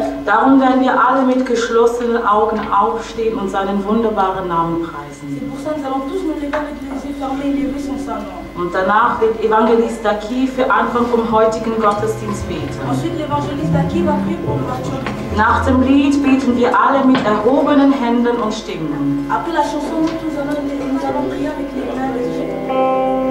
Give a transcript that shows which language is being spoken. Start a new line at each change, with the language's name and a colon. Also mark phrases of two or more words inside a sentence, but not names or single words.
German: Darum werden wir alle mit geschlossenen Augen aufstehen und seinen wunderbaren Namen preisen.
French: C'est pour ça que nous allons tous nous lever avec les yeux fermés et lever son Saint-Nom.
German: Und danach wird Evangelist Daki für Anfang vom heutigen Gottesdienst beten.
French: Ensuite, l'évangéliste Daki va prier pour l'ouverture du culte.
German: Nach dem Lied beten wir alle mit erhobenen Händen und Stimmen.
French: Après la chanson, nous allons prier avec les mains et les yeux.